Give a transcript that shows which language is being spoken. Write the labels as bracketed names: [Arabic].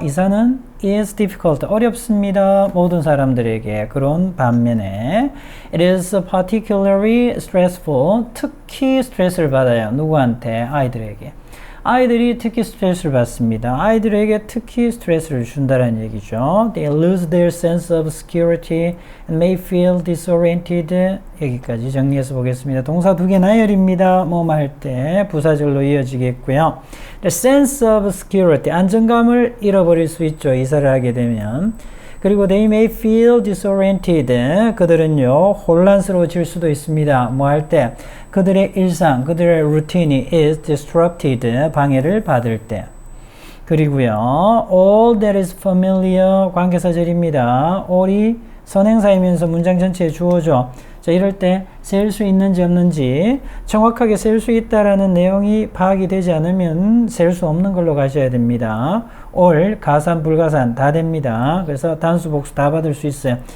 [Korean] 이사는 [English] is difficult, [Korean] 어렵습니다. 모든 사람들에게. 그런 반면에 [English] it is particularly stressful, [Korean] 특히 스트레스를 받아요. 누구한테? 아이들에게. 아이들이 특히 스트레스를 받습니다. 아이들에게 특히 스트레스를 준다는 얘기죠. [English] They lose their sense of security and may feel disoriented. [Korean] 여기까지 정리해서 보겠습니다. 동사 두 개 나열입니다. 뭐뭐 할 때 부사절로 이어지겠고요. [English] The sense of security, [Korean] 안정감을 잃어버릴 수 있죠. 이사를 하게 되면. 그리고 [English] they may feel disoriented. [Korean] 그들은요, 혼란스러워질 수도 있습니다. 뭐 할 때? 그들의 일상, 그들의 루틴이 [English] is disrupted. [Korean] 방해를 받을 때. 그리고요, [English] all that is familiar. [Korean] 관계사절입니다. all이 선행사이면서 문장 전체에 주어져. 자, 이럴 때 셀 수 있는지 없는지 정확하게 셀 수 있다라는 내용이 파악이 되지 않으면 셀 수 없는 걸로 가셔야 됩니다. all, 가산, 불가산 다 됩니다. 그래서 단수, 복수 다 받을 수 있어요.